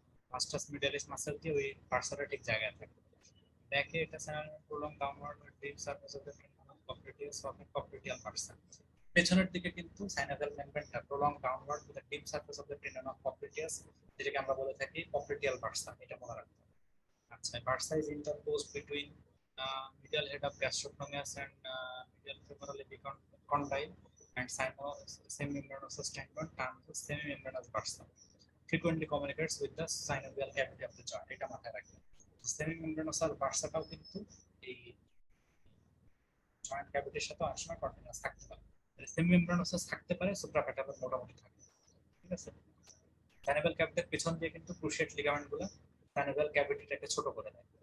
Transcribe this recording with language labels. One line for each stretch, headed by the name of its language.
Bangla: ভাস্টাস মিডিয়ালিস muscle দিয়ে ওই বার্সাটা ঠিক জায়গায় থাকে। দেখে এটা
English: স্যানাল prolong downward deep surface of the popliteus of popliteal bursa.
Bangla: পেছনের দিকে কিন্তু synovial মেমব্রেনটা
English: prolong downward with the deep surface of the tendon of popliteus,
Bangla: যেটাকে আমরা বলে থাকি পপ্লিটিয়াল বার্সা, এটা মনে রাখতে হবে।
English: আচ্ছা, bursa is interposed between medial head of gastrocnemius and medial femoral epicondyle and semimembranosus tendon termed as semimembranous bursa, frequently communicates with the synovial cavity of the joint,
Bangla: এটা মাথায় রাখবেন। semimembranosus bursaটাও কিন্তু এই জয়েন্ট ক্যাভিটির সাথে অনেক সময় কন্টিনিউয়াস থাকতে পারে। semimembranosus থাকতে পারে, সুপ্রাপ্যাটালার মোটামুটি থাকে। ঠিক আছে, সাইনোভিয়াল ক্যাভিটির পেছন দিয়ে কিন্তু ক্রুশিয়েট লিগামেন্ট গুলো সাইনোভিয়াল ক্যাভিটিটাকে ছোট করে দেয়।